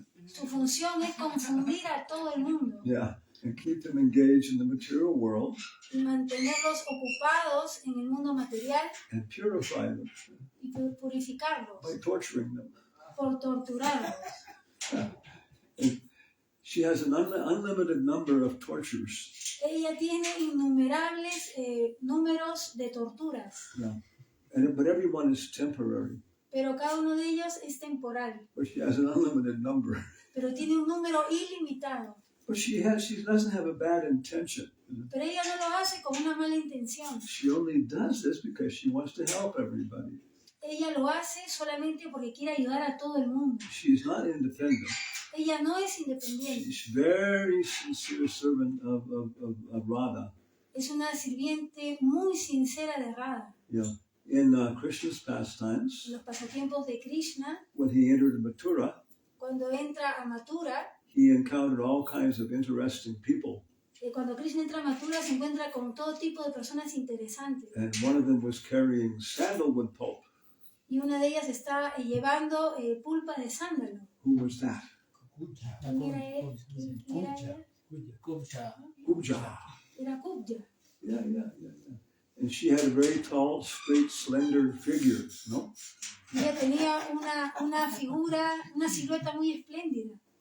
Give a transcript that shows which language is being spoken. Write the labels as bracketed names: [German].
[Spanish] Su función es confundir a todo el mundo. [English] Yeah, and keep them engaged in the material world. [Spanish] Y mantenerlos ocupados en el mundo material. [English] And purify them. [Spanish] Y purificarlos. [English] By torturing them. [Spanish] Por torturarlos. [English] She has an unlimited number of tortures. [Spanish] Ella tiene innumerables números de torturas. [English] Yeah. But everyone is temporary. [Spanish] Pero cada uno de ellos es temporal. [English] But she has an unlimited number. [Spanish] Pero tiene un número ilimitado. [English] But she doesn't have a bad intention. [Spanish] Pero ella no lo hace con una mala intención. [English] She only does this because she wants to help everybody. [Spanish] Ella lo hace solamente porque quiere ayudar a todo el mundo. [English] She's not independent. [Spanish] Ella no es independiente. [English] She's very sincere servant of Radha. [Spanish] Es una sirviente muy sincera de Radha. [English] Yeah. In Krishna's pastimes, [Spanish] en los pasatiempos de Krishna, [English] when he entered Mathura, [Spanish] cuando entra a Mathura, [English] he encountered all kinds of interesting people. [Spanish] Cuando Krishna entra a Mathura se encuentra con todo tipo de personas interesantes. [English] And one of them was carrying sandalwood pulp. [Spanish] Y una de ellas está llevando pulpa de sándalo. [English] Who was that? [Spanish] ¿Quién era él? ¿Quién era ella? [English] Kubja. [Spanish] Era Kubja. [English] Yeah. And she had a very tall, straight, slender figure, no? [Spanish] Ella tenía una figura, una silueta muy espléndida.